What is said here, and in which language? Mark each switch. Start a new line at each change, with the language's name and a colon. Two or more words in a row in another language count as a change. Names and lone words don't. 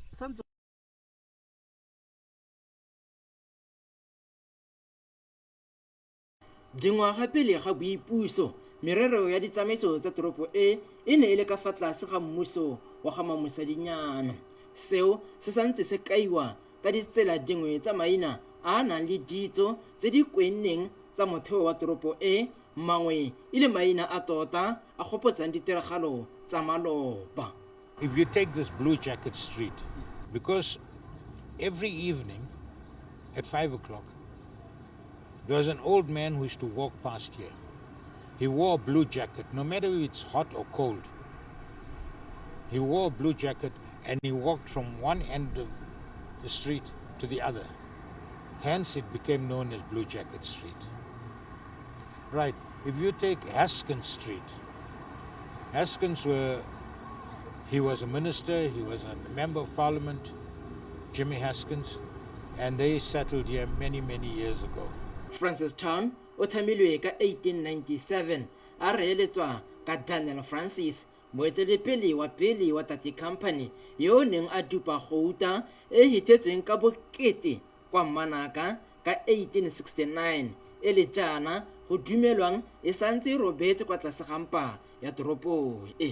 Tswana: Dingwaga pele ga boipuso merero ya ditsamaiso tsa toropo e ne e le ka fa tlase ga mmuso wa ga Mamusadinyana. Seo se santse se kaiwa ka ditsela dingwe tsa maina a nang le ditso tse di kwenneng tsa motheo wa toropo e, mangwe e le maina a tota a gopotsang ditiragalo tsa maloba.
English: If you take this Blue Jacket Street, because every evening at 5 o'clock, there was an old man who used to walk past here. He wore a blue jacket, no matter if it's hot or cold. He wore a blue jacket and he walked from one end of the street to the other. Hence it became known as Blue Jacket Street. Right, if you take Haskins Street, Haskins he was a minister, he was a member of parliament, Jimmy Haskins, and they settled here many years ago.
Tswana: Francistown o thamilwe ka 1897 a reeletswa ka Daniel Francis, moeteledipele wa pele wa Tati Company yo neng a dupa Gauta e hitetsweng ka bokete kwa Manaka ka 1869 e le jana go dumelwang e santse robetse kwa tlase ga mpa ya toropo e.